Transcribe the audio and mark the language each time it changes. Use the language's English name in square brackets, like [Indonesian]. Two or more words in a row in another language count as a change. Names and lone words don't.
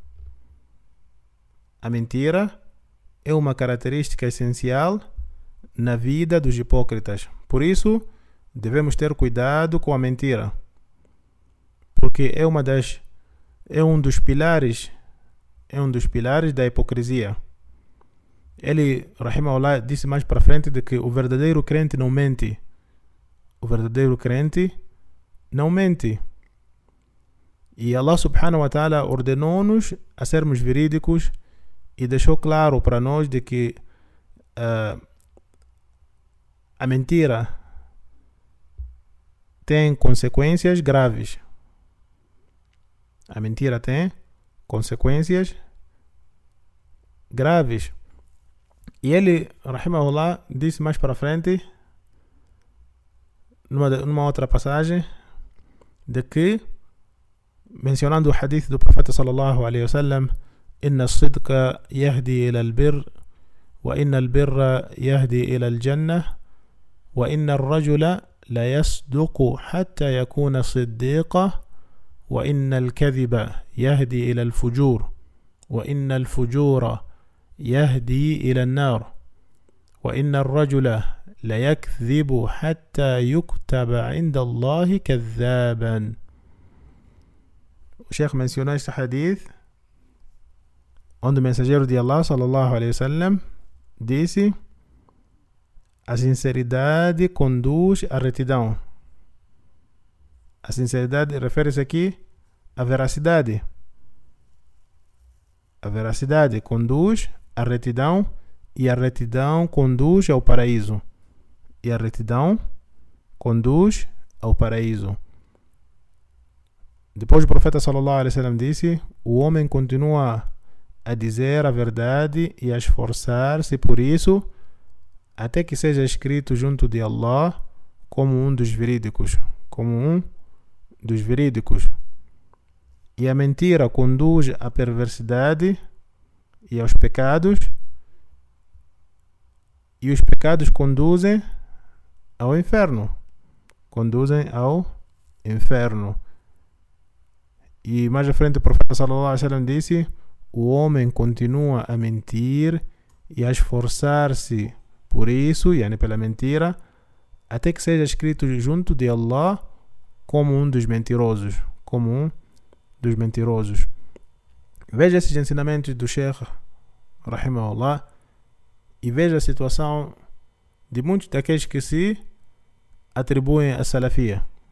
[Portuguese] Por isso, devemos ter cuidado com a mentira, porque é um dos pilares da hipocrisia. Ele, Rahimahullah, disse mais para frente de que o verdadeiro crente não mente. E [Arabic] الله سبحانه وتعالى [Portuguese] ordenou-nos a sermos verídicos e deixou claro para nós de que a mentira tem consequências graves. E ele, Rahimahullah, disse mais para frente, numa outra passagem, de que, mencionando o [Arabic] hadith [Portuguese] do profeta [Arabic] صلى الله عليه وسلم إن الصدق يهدي إلى البر وإن البر يهدي إلى الجنة وإن الرجل لا يصدق حتى يكون صديقا وإن الكذب يهدي إلى الفجور وإن الفجور يهدي إلى النار وإن الرجل لا يكذب حتى يكتب عند الله كذابا. [Portuguese] O Sheikh mencionou este hadith onde o mensageiro de Allah [Arabic] صلى الله عليه وسلم [Portuguese] disse: a sinceridade conduz à retidão. A sinceridade refere-se aqui à veracidade. A veracidade conduz à retidão e a retidão conduz ao paraíso. E a retidão conduz ao paraíso. Depois o profeta [Arabic] صلى الله عليه وسلم [Portuguese] disse: o homem continua a dizer a verdade e a esforçar-se por isso até que seja escrito junto de Allah como um dos verídicos. E a mentira conduz à perversidade e aos pecados, e os pecados conduzem ao inferno. E mais à frente o profeta [Arabic] صلى الله عليه وسلم [Portuguese] disse: o homem continua a mentir e a esforçar-se por isso, yani pela mentira, até que seja escrito junto de Allah como um dos mentirosos. Veja esses ensinamentos do Sheikh rahimahullah e veja a situação de muitos daqueles que se atribuem a salafia.